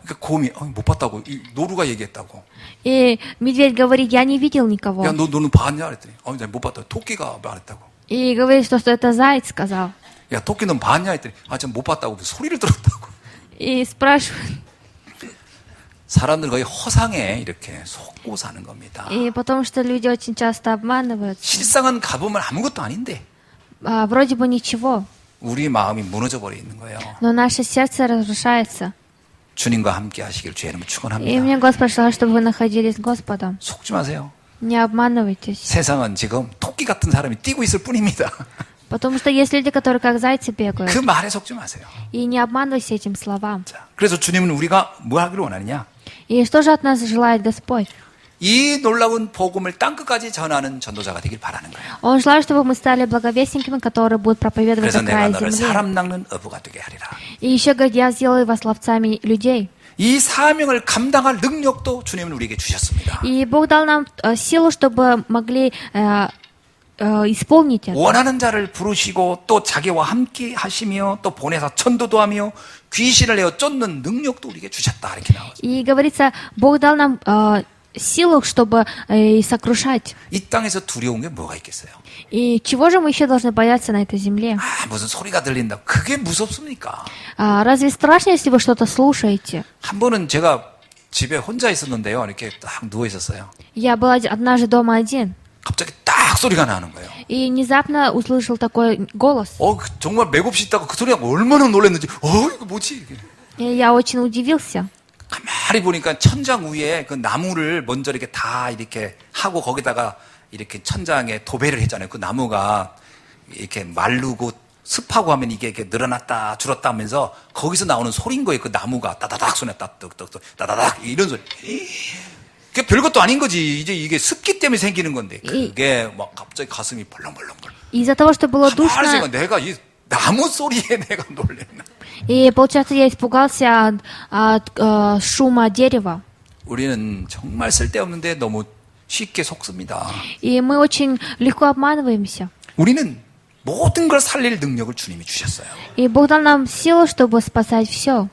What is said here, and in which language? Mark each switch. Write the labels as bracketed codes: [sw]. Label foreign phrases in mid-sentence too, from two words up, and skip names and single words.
[ko] 그러니까 곰이 못 봤다고. 이 노루가 얘기했다고. [ru] И медведь говорит, я не видел никого. [ko] 야 너는 봤냐? 그랬더니 내가 못 봤다. 토끼가 말했다고. [ru] И говорит, что это заяц сказал. [ko] 야 토끼 넌 봤냐? 했더니 전 못 봤다고. 소리를 들었다고. [ru] И спрашивает. [ko] 사람들 거의 허상에 이렇게 속고 사는 겁니다. [ru] И потому что люди очень часто обманываются. [ko] 실상은 가보면 아무것도 아닌데 [ru] Вроде бы ничего, [ko] 우리 마음이 무너져 버려 있는 거예요. [ru] но наше сердце разрушается. [ko] 주님과 함께 하시길 주의 이름으로 [ru] И [ko] 축원합니다. [ru] мне Господь желает, чтобы вы находились с Господом. [ko] 속지 마세요. [ru] Не обманывайтесь. [ko] 세상은 지금 토끼 같은 사람이 뛰고 있을 뿐입니다. [ru] Потому что есть люди, которые как зайцы бегают. [ko] 그 말에 속지 마세요. [ru] И не обманывайся этим словам. [ko] 자, 그래서 주님은 우리가 뭐 하기를 원하느냐? [ru] И что же от нас желает Господь? [ko] 이 놀라운 복음을 땅끝까지 전하는 전도자가 되길 바라는 거예요. [ru] Он желает, чтобы мы стали благовестниками, которые будут проповедовать [ko] 그래서 [ru] до [ko] 내가 [ru] края [ko] 너를 [ru] земли. [ko] 사람 낚는 어부가 되게 하리라. [ru] И еще говорит, я сделаю вас ловцами людей. [ko] 이 사명을 감당할 능력도 주님은 우리에게 주셨습니다. [ru] И Бог дал нам силу, чтобы могли исполнить это. [ko] 원하는 자를 부르시고 또 자기와 함께 하시며 또 보내서 천도도 하며 귀신을 내어 쫓는 능력도 우리에게 주셨다 이렇게 나오죠. [ru] И говорится, Бог дал нам силу, чтобы сокрушать. [ko] 이 땅에서 두려운 게 뭐가 있겠어요? [ru] И чего же мы еще должны бояться на этой земле? [ko] 무슨 소리가 들린다. 그게 무섭습니까? [ru] Разве страшно, если вы что-то слушаете? [ko] 한 번은 제가 집에 혼자 있었는데요. 이렇게 딱 누워 있었어요. [ru] Я был однажды дома один. [ko] 갑자기 딱 소리가 나는 거예요. [ru] И внезапно услышал такой голос. [ko] 정말 맥없이 있다가 그 소리가 얼마나 놀랐는지. 이거 뭐지? 이게. [ru] И я очень удивился. [ko] 가만히 보니까 천장 위에 그 나무를 먼저 이렇게 다 이렇게 하고 거기다가 이렇게 천장에 도배를 했잖아요. 그 나무가 이렇게 마르고 습하고 하면 이게 이렇게 늘어났다 줄었다 하면서 거기서 나오는 소리인 거예요. 그 나무가 따다닥 소리 따뜻떡 따다닥 이런 소리. 그게 별것도 아닌 거지. 이제 이게 습기 때문에 생기는 건데 그게 막 갑자기 가슴이 벌렁벌렁벌렁. [ru] Из-за того, что было душно, [ko] 내가 이 나무 소리에 내가 놀랬나. [ru] и получается, я испугался от шума дерева. [ko] 우리는 정말 쓸데없는데 너무 쉽게 속습니다. [ru] И мы очень легко обманываемся. [ko] 우리는 모든 걸 살릴 능력을 주님이 주셨어요. [ru] И Бог дал нам силу, чтобы спасать все.